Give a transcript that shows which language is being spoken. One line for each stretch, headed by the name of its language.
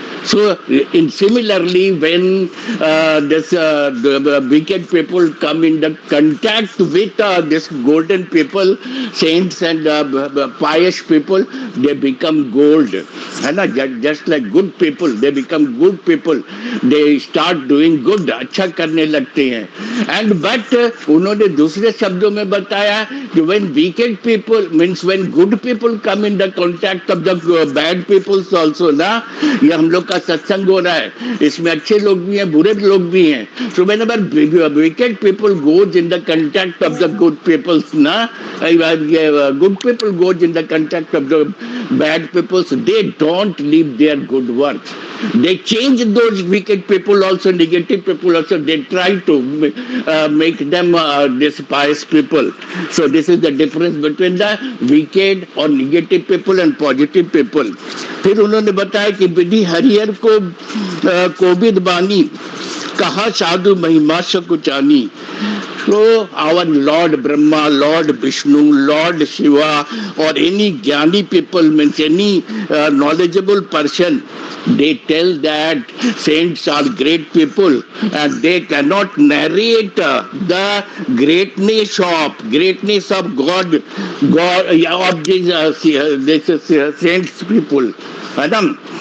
English: So in similarly, when the wicked people come in the contact with this golden people, saints and pious people, they become gold,
Hindi: है ना,
English: just like good people, they become good people, they start doing good,
Hindi: अच्छा करने लगते हैं.
English: And but
Hindi: उन्होंने दूसरे शब्दों में बताया कि
English: when wicked people, means when good people come in the contact of the bad people also,
Hindi: ना, ये हम लोग का सत्संग हो रहा है, इसमें अच्छे लोग भी हैं, बुरे लोग भी हैं.
English: So whenever wicked people goes in the contact of the good people, ना, good people goes in the contact of the bad people, they don't leave their good works. They change those wicked people also, negative people also, they try to make them this pious people. So this is the difference between the wicked or negative people and positive people.
Hindi: फिर उन्होंने बताया कि विधि हरिहर को कोविद बानी, कहा साधु महिमा सकुचानी.
English: So our Lord Brahma, Lord Vishnu, Lord Shiva, or any jnani people, means any knowledgeable person, they tell that saints are great people, and they cannot narrate the greatness of God of these saints people,
Hindi: है ना.